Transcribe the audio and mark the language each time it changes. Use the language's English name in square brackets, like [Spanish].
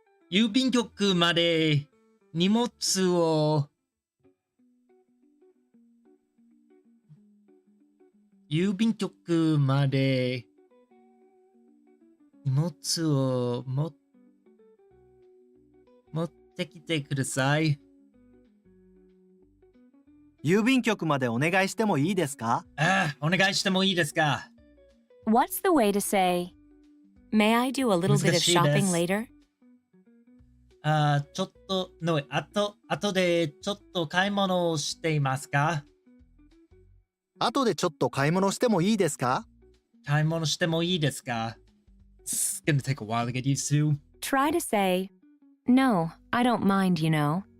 [Japanese] 郵便局まで荷物を郵便局まで荷物を持ってきてください。郵便局までお願いしてもいいですか？ああ、お願いしてもいいですか？ [English] What's the way to say, May I do a little bit of [Japanese] 難しいです。 [English] shopping later? [Japanese] ちょっとの、後でちょっと買い物をしていますか？後でちょっと買い物してもいいですか？買い物してもいいですか？ [English] It's gonna take a while to get used to. Try to say, No, I don't mind, you know.